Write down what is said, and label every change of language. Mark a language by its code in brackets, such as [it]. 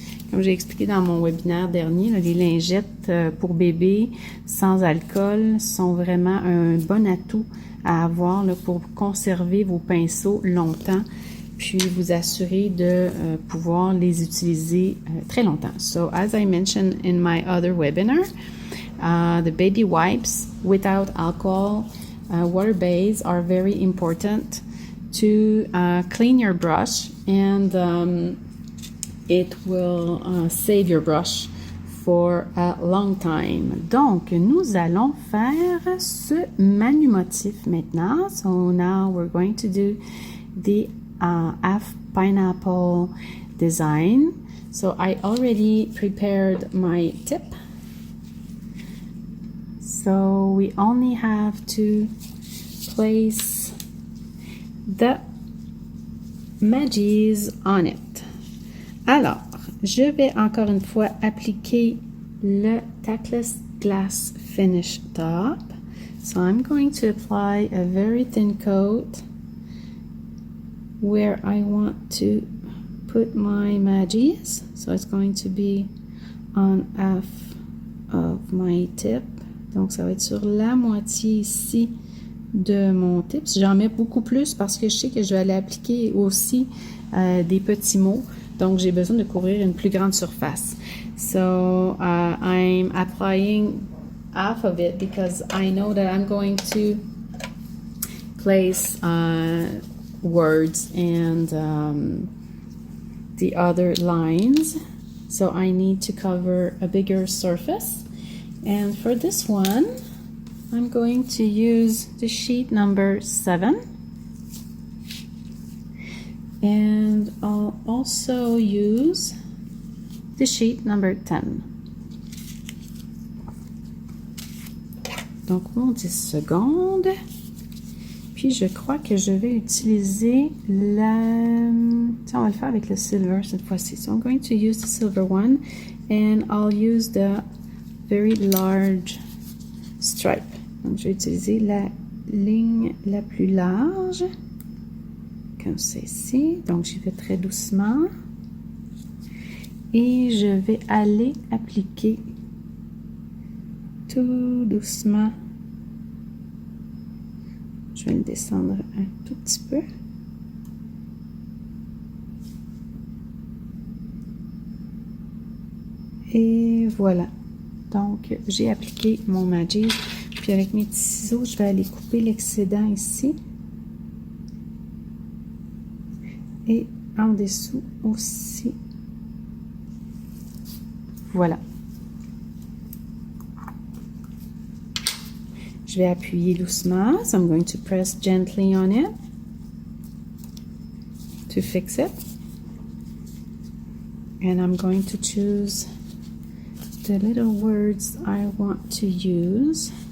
[fr] Comme j'ai expliqué dans mon webinaire dernier, là, les lingettes pour bébé sans alcool sont vraiment un bon atout à avoir là, pour conserver vos pinceaux longtemps, puis vous assurer de pouvoir les utiliser très longtemps. [en] So, as I mentioned in my other webinar, the baby wipes without alcohol, water-based, are very important to clean your brush, and it will save your brush for a long time. [fr] Donc, nous allons faire ce manu-motif maintenant. [en] So now we're going to do the half pineapple design. So I already prepared my tip. So we only have to place the Maggies on it. Alors, je vais encore une fois appliquer le Tactless Glass Finish Top. So I'm going to apply a very thin coat where I want to put my Maggies. So it's going to be on half of my tip. [fr] Donc ça va être sur la moitié ici de mon tip. J'en mets beaucoup plus parce que je sais que je vais aller appliquer aussi des petits mots. Donc, j'ai besoin de couvrir une plus grande surface. [en] So, I'm applying half of it because I know that I'm going to place words and the other lines. So, I need to cover a bigger surface. And for this one, I'm going to use the sheet number 7. And I'll also use the sheet number 10. [fr] Donc, mon 10 secondes. Puis, je crois que je vais utiliser la... Tiens, on va le faire avec le silver cette fois-ci. [en] So, I'm going to use the silver one. And I'll use the very large stripe. [fr] Donc, je vais utiliser la ligne la plus large. Comme ceci. Donc, j'y vais très doucement. Et je vais aller appliquer tout doucement. Je vais le descendre un tout petit peu. Et voilà. Donc, j'ai appliqué mon Maggi. Puis avec mes petits ciseaux, je vais aller couper l'excédent ici. Et en dessous aussi. Voilà. Je vais appuyer doucement. [en] So I'm going to press gently on it to fix it. And I'm going to choose the little words I want to use.